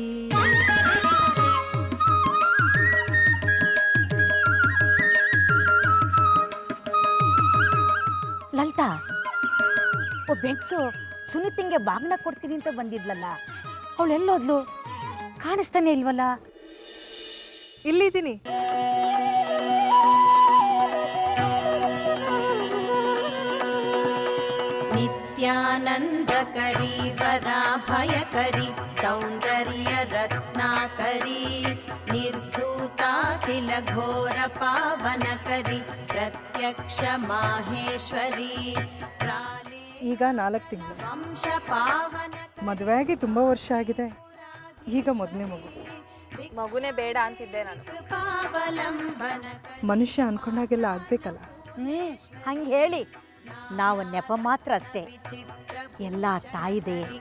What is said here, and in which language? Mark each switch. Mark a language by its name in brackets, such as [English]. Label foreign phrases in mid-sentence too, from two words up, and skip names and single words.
[Kannada] ಲಲಿತಾ, ಓ ಬೆಂಕ್ಸು ಸುನಿತಿಂಗೆ ಬಾಗ್ನ ಕೊಡ್ತೀನಿ ಅಂತ ಬಂದಿದ್ಲಲ್ಲ, ಅವಳೆಲ್ಲೋದ್ಲು? ಕಾಣಿಸ್ತಾನೆ ಇಲ್ವಲ್ಲ? ಇಲ್ಲಿದ್ದೀನಿ. [Sanskrit] नित्यानन्दकरी वराभयकरी सौन्दर्य रत्नाकरी निर्धूताखिल घोर पावनकरी प्रत्यक्ष माहेश्वरी [Kannada] ಈಗ 4 ತಿಂಗಳು. ವಂಶ ಪಾವನ ಮದುವೆಯಾಗಿ ತುಂಬ ವರ್ಷ ಆಗಿದೆ. ಈಗ ಮೊದಲನೇ ಮಗು. ಮಗುನೇ ಬೇಡ ಅಂತಿದ್ದೆ ನಾನು. ಕೃಪಾವಲಂಬನ ಮನುಷ್ಯ ಅನ್ಕೊಂಡಾಗೆಲ್ಲ ಆಗ್ಬೇಕಲ್ಲ. ಹಂಗೆ ಹೇಳಿ, ನಾವು ನೆಪ ಮಾತ್ರ ಅಷ್ಟೇ, ಎಲ್ಲ ತಾಯಿದೆ.